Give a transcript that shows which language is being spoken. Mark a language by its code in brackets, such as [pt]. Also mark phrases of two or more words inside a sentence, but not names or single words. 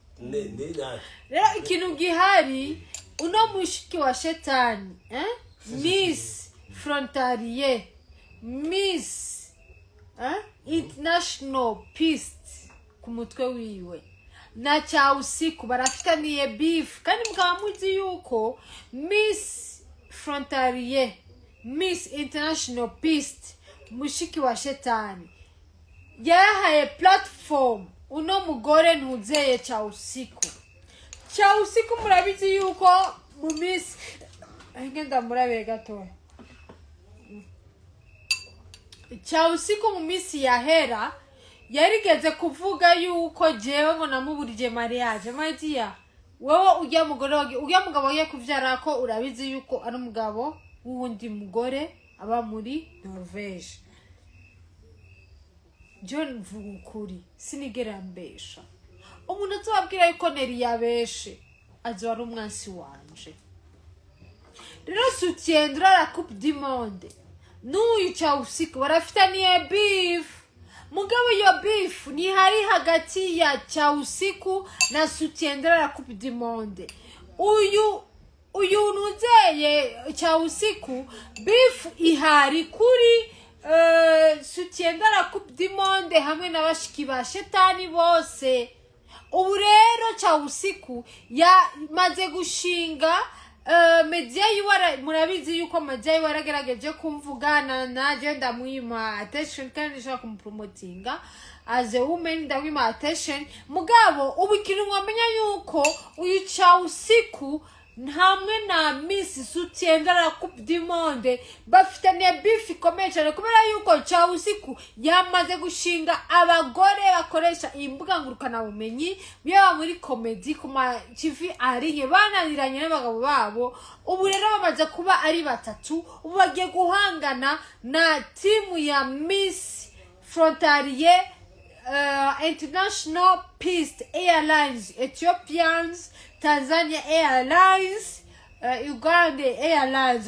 [rn] rero ikintu gihari uno mushiki wa shetani Miss Frontalier Miss International Peace ku mutwe wiwe na cha usiku barafitaniye beef kandi mukaba muzi yuko Miss Frontalier Miss International Peace mushiki wa shetani yahaye platform uno mugore ntuzeye cha usiku murabizi yuko mu Miss ngenda murabe gato cha usiku mu Miss yahera yarigeze kuvuga yuko jewe ngo namuburije mariage mayitia wowe ujya mugabo ye kuvyara ko urabizi yuko ari umugabo wundi mugore aba muri Norvege. John Vukuri sinigera mbesha umuntu azobabwira yuko Nelly yabeshe azo ari umwansi wanje. Rero soutiendra la coupe du monde n'uyu cha usiku barafitaniye beef mugabo yo beef ni hari hagati ya cha usiku na soutiendra la coupe du monde. Uyu nuzeye cha usiku beef ihari kuri soutiendra la coupe du monde hamwe na bashiki ba shetani bose. Ubu rero cha usiku yamaze gushinga media yiwara murabizi yuko media yiwaragerageje kumvugana naje ndamwima attention kandi nshaka kumpromotinga [en] as a woman [rn] ndamwima attention mugabo ubu ikintu mwamenya yuko uyu cha usiku hamwe na Miss soutiendra la coupe du monde bafitaniye beef ikomeye cyane kubera yuko cha usiku yamaze gushinga abagore bakoresha imbuga ngurukana bumenyi byaba muri comedy kuma TV ariye bananiranye n'abagabo babo. Ubu rero bamaze kuba ari batatu ubu bagiye guhangana na timu ya Miss Frontalier International Peace Airlines, Ethiopians, Tanzania Airlines, Uganda Airlines.